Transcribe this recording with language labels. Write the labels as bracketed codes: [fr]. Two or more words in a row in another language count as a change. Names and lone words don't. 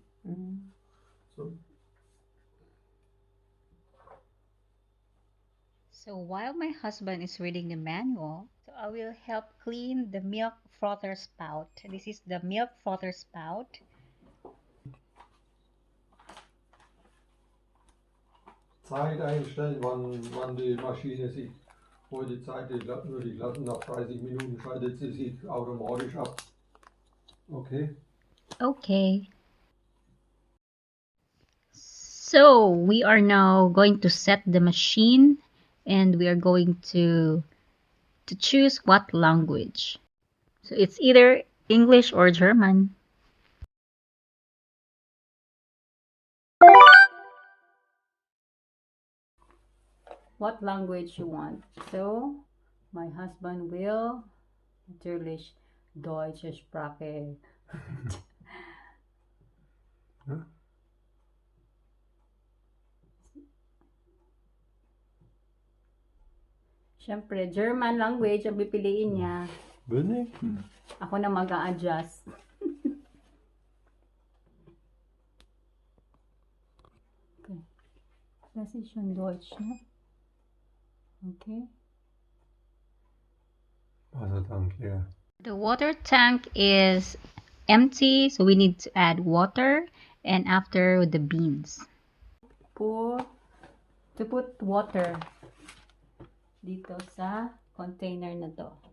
[en] So. So while my husband is reading the manual, so I will help clean the milk frother spout. This is the milk frother spout. [de] Zeit einstellen, wann die Maschine sich, wo die Zeit würde ich lassen, nach 30 Minuten schaltet sie sich automatisch ab. [en] Okay. Okay. So we are now going to set the machine and we are going to choose what language. So it's either English or German. What language you want. So my husband will [de] natürlich deutsche Sprache. Ja. [tl] Siyempre, [en] German language [tl] ang pipiliin niya. [de] Will nicht? [tl] Ako na mag-a-adjust. [en] Okay. [de] Das ist schon Deutsch, ne? [en] Okay. [de] Wassertank leer. [en] The water tank is empty, so we need to add water and after the beans. To put water [tl] dito sa container na to.